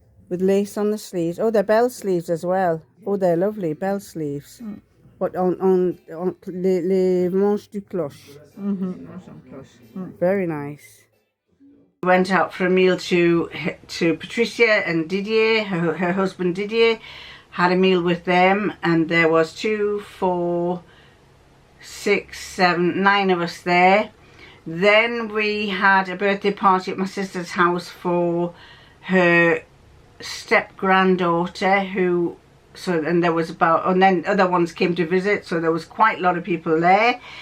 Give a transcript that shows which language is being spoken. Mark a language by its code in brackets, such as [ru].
[en] with lace on the sleeves. Oh, they're bell sleeves as well. Oh, they're lovely, bell sleeves. [fr] But on les manches du cloche. [en] Very nice. We went out for a meal to Patricia and Didier, her husband Didier, had a meal with them, and there was 2, 4, 6, 7, 9 of us there. Then we had a birthday party at my sister's house for her step granddaughter, and there was and then other ones came to visit, so there was quite a lot of people there.